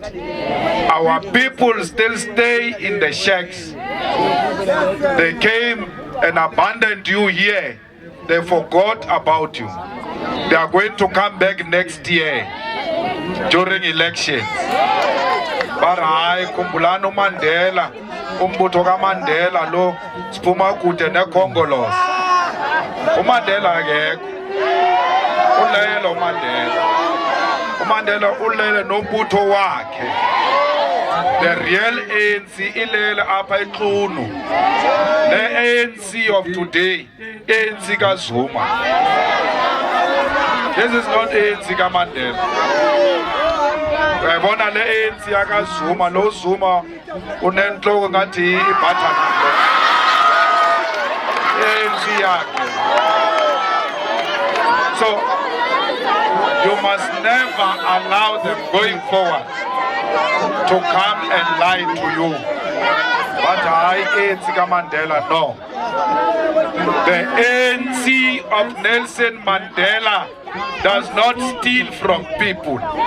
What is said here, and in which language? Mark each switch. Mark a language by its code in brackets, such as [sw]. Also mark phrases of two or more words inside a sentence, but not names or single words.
[en] Our people still stay in the shacks. They came and abandoned you here. They forgot about you. They are going to come back next year during elections. [xh] But hayi kumbulani uMandela, umbutho kaMandela lo siphuma kude nekhongolosi. uMandela akekho. Ulele uMandela. uMandela ulele nombutho wakhe. [en] The real [xh] ANC ilele apha eXhunu. [en] The ANC of today, ANC kaZuma. This is not ANC kaMandela. [xh] Uyabona le ANC yakaZuma, lo Zuma unenhloko ngathi ibhathana. ANC yakhe. [en] So you must never allow them going forward to come and lie to you. But I ANC kaMandela, no. The ANC of Nelson Mandela does not steal from people.